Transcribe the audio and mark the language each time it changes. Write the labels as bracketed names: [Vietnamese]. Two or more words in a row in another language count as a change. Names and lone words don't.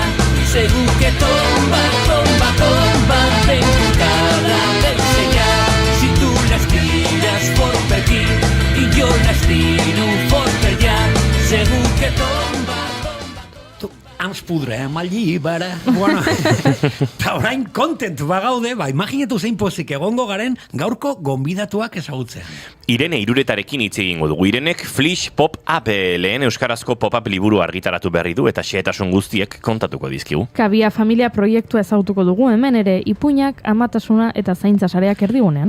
[Catalan] Segur que tomba, tomba, tomba, ben tocada deu ser ja. Si tu l'estires fort per aquí i jo l'estiro fort per allà, segur que tomba. Ens podrem al llibre. [Basque] Bueno, eta orain kontent bagaude, imaginatu zein pozik egongo garen gaurko gonbidatuak ezagutzen. Irene Iruretarekin hitz egingo dugu. Irenek Flish Pop-Up lehen euskarazko pop-up liburu argitaratu berri du eta xehetasun guztiek kontatuko dizkigu. Kabia familia proiektua ezagutuko dugu hemen ere ipuinak, amatasuna eta zaintza sareak erdigunean.